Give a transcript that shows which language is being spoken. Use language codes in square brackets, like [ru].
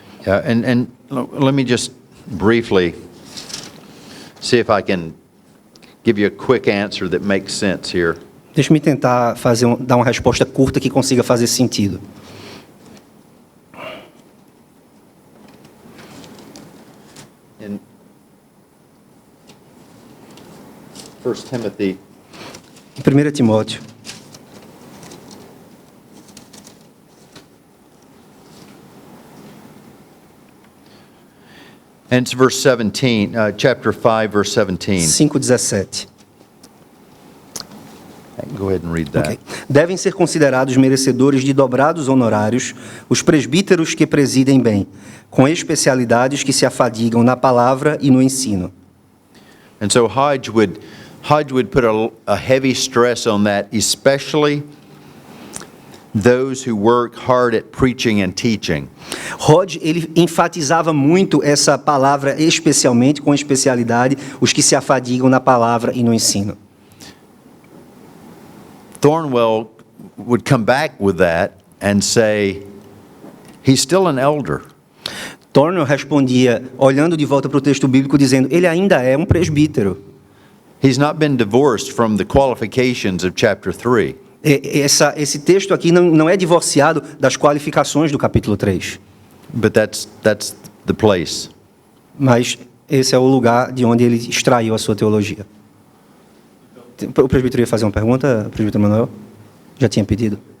[en] Yeah, and let me just briefly see if I can give you a quick answer that makes sense here. [pt] Deixa-me tentar dar uma resposta curta que consiga fazer sentido. [en] In 1 Timothy, [pt] Em 1 Timóteo, [en] and it's verse 17, chapter 5, verse 17. [pt] 5:17. [en] Go ahead and read that. [pt] Okay. Devem ser considerados merecedores de dobrados honorários os presbíteros que presidem bem, com especialidades que se afadigam na palavra e no ensino. [en] And so Hodge would put a heavy stress on that, especially those who work hard at preaching and teaching. [pt] Hodge, ele enfatizava muito essa palavra, especialmente com especialidade, os que se afadigam na palavra e no ensino. [en] Thornwell would come back with that and say, he's still an elder. [pt] Thornwell respondia, olhando de volta para o texto bíblico, dizendo, ele ainda é um presbítero. [en] He's not been divorced from the qualifications of chapter 3. [pt] Esse texto aqui não é divorciado das qualificações do capítulo 3. [en] But that's the place. [pt] Mas esse é o lugar de onde ele extraiu a sua teologia. O presbítero ia fazer uma pergunta, o presbítero Manoel? Já tinha pedido?